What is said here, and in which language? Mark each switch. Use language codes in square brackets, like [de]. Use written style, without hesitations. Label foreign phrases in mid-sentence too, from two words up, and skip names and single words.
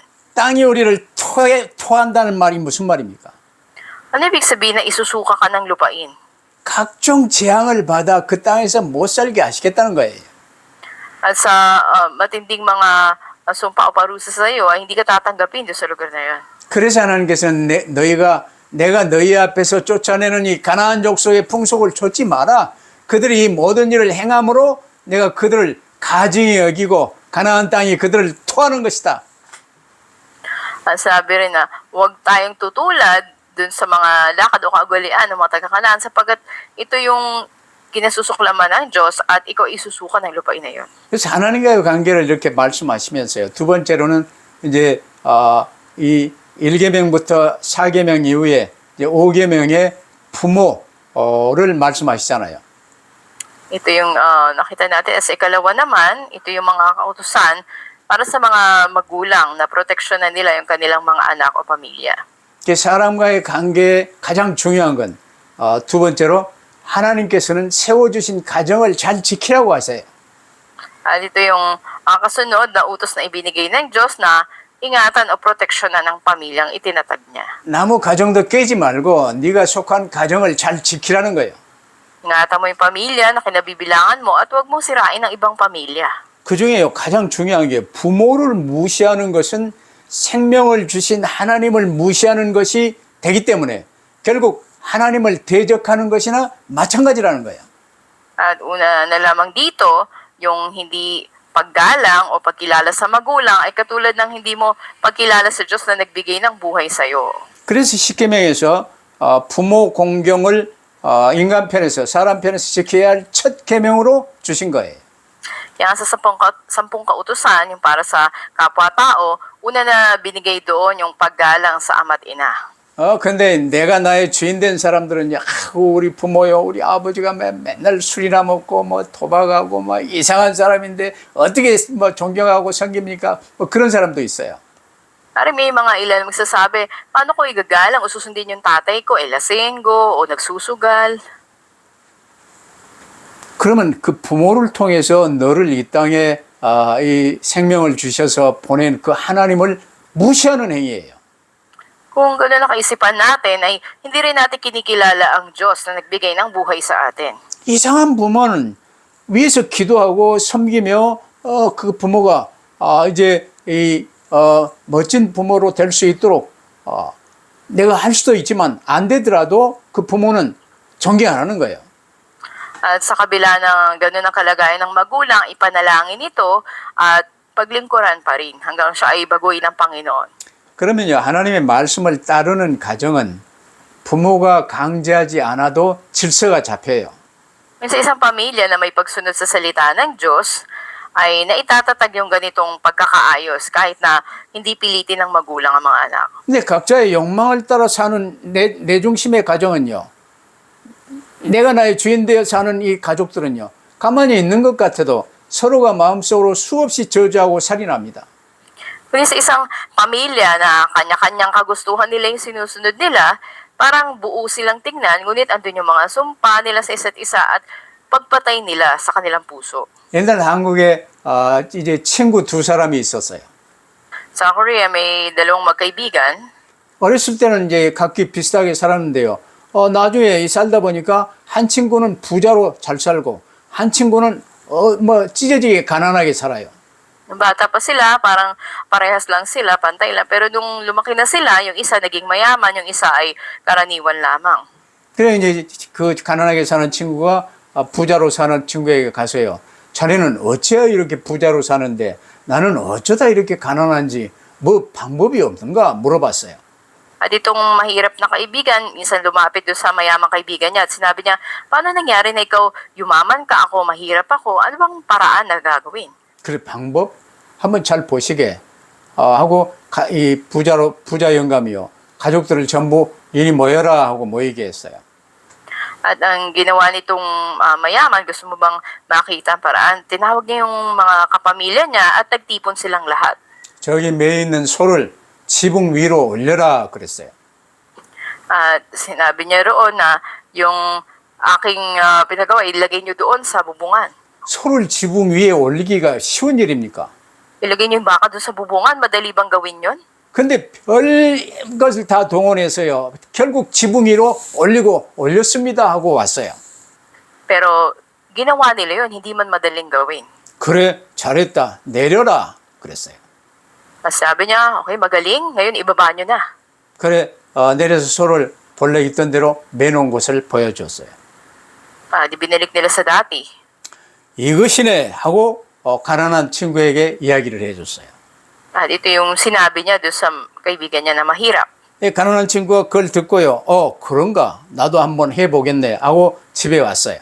[ko] 땅이 우리를 토한다는 말이 무슨 말입니까? [tl] Ano ibig sabihin na isusuka ka ng lupain? [ko] 각종 재앙을 받아 그 땅에서 못 살게 하시겠다는 거예요. [tl] At sa matinding mga sumpa o parusa sa iyo, ay hindi ka tatanggapin doon sa lugar na yun. [ko] 그래서 하나님께서는 내가 너희 앞에서 쫓아내는 이 가나안 족속의 풍속을 좇지 마라. 그들이 이 모든 일을 행함으로 내가 그들을 가증히 여기고 가나안 땅이 그들을 토하는 것이다. [tl] Sabi rin na huwag tayong tutulad dun sa mga lakad o kaugalian ng mga taga-Kanaan sapagkat ito yung kinasusuklaman ng Diyos at ikaw isusuka ng lupain na yun. [ko] 그래서 하나님과의 관계를 이렇게 말씀하시면서요. 두 번째로는 이제 이 1계명부터 4계명 이후에 이제 5계명의 부모를 말씀하시잖아요. [tl] Ito yung nakita natin. Sa ikalawa naman, ito yung mga kautusan para sa mga magulang na proteksyonan nila yung kanilang mga anak o pamilya. [ko] 사람과의 관계에 가장 중요한 건 두 번째로 하나님께서는 세워주신 가정을 잘 지키라고 하세요. [tl] At ito yung kasunod na utos na ibinigay ng Diyos na ingatan o proteksyonan ng pamilyang itinatag niya. [ko] 나무 가정도 깨지 말고 네가 속한 가정을 잘 지키라는 거예요. [tl] Ingatan mo yung pamilya na kinabibilangan mo at huwag mong sirain ang ibang pamilya. [ko] 그중에 가장 중요한 게 부모를 무시하는 것은 생명을 주신 하나님을 무시하는 것이 되기 때문에 결국 하나님을 대적하는 것이나 마찬가지라는 거예요. [tl] At una na lamang dito, yung hindi paggalang o pagkilala sa magulang ay katulad ng hindi mo pagkilala sa Diyos na nagbigay ng buhay sa iyo. [ko] 그래서 십계명에서 부모 공경을 인간 편에서 사람 편에서 지켜야 할 첫 계명으로 주신 거예요. [tl] Kaya sa sampung kautusan, yung para sa kapwa-tao, una na binigay doon yung paggalang sa ama't ina. [ko] 근데 내가 나의 주인 된 사람들은요, 우리 부모요, 우리 아버지가 맨날 술이나 먹고, 뭐, 도박하고, 뭐, 이상한 사람인데, 어떻게 뭐, 존경하고 섬깁니까? 뭐, 그런 사람도 있어요. [tl] Pare may mga ilan magsasabi, paano ko igagalang o susundin yung tatay ko, lasenggo o nagsusugal? [ko] 그러면 그 부모를 통해서 너를 이 땅에 이 생명을 주셔서 보낸 그 하나님을 무시하는 행위예요. [tl] Kung gano'n ang kaisipan natin, ay hindi rin natin kinikilala ang Diyos na nagbigay ng buhay sa atin. [ko] 이상한 부모는 위에서 기도하고 섬기며 그 부모가 이제 멋진 부모로 될 수 있도록 내가 할 수도 있지만 안 되더라도 그 부모는 존경 안 하는 거예요. [tl] At sa kabila ng gano'n ang kalagayan ng magulang, ipanalangin ito at paglingkuran pa rin hanggang siya ay baguhin ng Panginoon. [ko] 그러면요, 하나님의 말씀을 따르는 가정은 부모가 강제하지 않아도 질서가 잡혀요. [tl] Sa isang pamilya na may pagsunod sa salita ng Diyos, ay naitatatag yung ganitong pagkakaayos kahit na hindi pilitin ng magulang ang mga anak. [ko] 근데 각자의 욕망을 따라 사는 내 중심의 가정은요, 내가 나의 주인 되어 사는 이 가족들은요, 가만히 있는 것 같아도 서로가 마음속으로 수없이 저주하고 살인합니다. [tl] Kung sa isang pamilya na kanya-kanyang kagustuhan nila yung sinusunod nila, parang buo silang tingnan, ngunit andun yung mga sumpa nila sa isa't isa at pagpatay nila sa kanilang puso. [ko] 옛날 한국에 이제 친구 두 사람이 있었어요. [tl] Sa Korea, may dalawang magkaibigan. [ko] 어렸을 때는 이제 각기 비슷하게 살았는데요. 나중에 살다 보니까 한 친구는 부자로 잘 살고 한 친구는 뭐 찢어지게 가난하게 살아요. [tl] Nung bata pa sila, parang parehas lang sila, pantay lang. Pero nung lumaki na sila, yung isa naging mayaman, yung isa ay karaniwan lamang. [ko] 그래 이제 그 가난하게 사는 친구가 부자로 사는 친구에게 가서요. 자네는 어찌하여 이렇게 부자로 사는데 나는 어쩌다 이렇게 가난한지 뭐 방법이 없는가 물어봤어요. [tl] At itong mahirap na kaibigan, minsan lumapit doon sa mayamang kaibigan niya at sinabi niya, paano nangyari na ikaw yumaman ka ako, mahirap ako, ano bang paraan na gagawin? [ko] 그 방법 한번 잘 보시게 하고 이 부자 영감이요. 가족들을 전부 이리 모여라 하고 모이게 했어요. [tl] At ang ginawa nitong mayaman, gusto mo bang makita ang paraan? Tinawag niya yung mga kapamilya niya at nagtipon silang lahat. [ko] 저기 매에 있는 소를 지붕 위로 올려라 그랬어요. [tl] At sinabi niya roon na yung aking pinagawa, ilagay niyo doon sa bubungan. [ko] 소를 지붕 위에 올리기가 쉬운 일입니까? [tl] Ilagay niyo yung baka doon sa bubungan, madali bang gawin yun? [ko] 근데 별 것을 다 동원해서요. 결국 지붕 위로 올렸습니다 하고 왔어요. [tl] Pero ginawa nila yun, hindi man madaling gawin. [ko] 그래 잘했다 내려라 그랬어요. [tl] At sabi niya, okay, magaling, ngayon ibaba niyo na. [ko] 그래 내려서 소를 본래 있던 대로 매놓은 곳을 보여줬어요. [tl] Di binalik nila sa dati. [ko] 이것이네 하고 가난한 친구에게 이야기를 해줬어요. [tl] At ito yung sinabi niya doon sa kaibigan niya na mahirap. [ko] 가난한 친구가 그걸 듣고요. 그런가 나도 한번 해보겠네 하고 집에 왔어요.